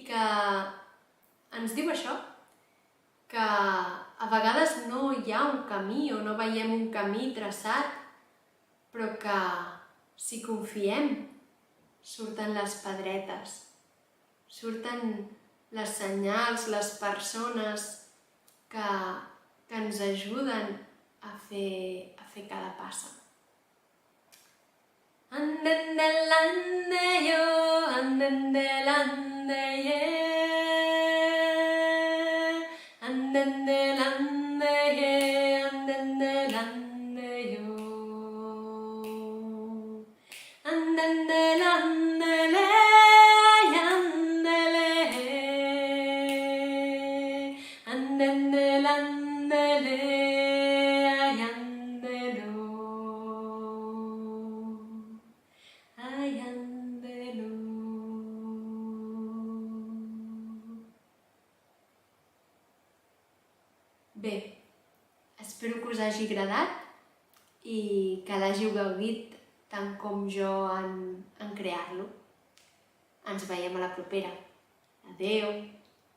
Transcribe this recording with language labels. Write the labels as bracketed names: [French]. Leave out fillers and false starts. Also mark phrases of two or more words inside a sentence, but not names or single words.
[Catalan] que ens diu això, que a vegades no hi ha un camí o no veiem un camí traçat, però que si confiem surten les pedretes, surten les senyals, les persones que ens ajuden a fer cada passa. Andendelande-yo, andendelande-ye, andendelande-ye, andendelande-yo, andendelande-le, andele, andendelande-le, andelo, andelo. Bé, espero que us hagi agradat i que l'hàgiu gaudit tant com jo en crear-lo. Ens veiem a la propera. Adeu!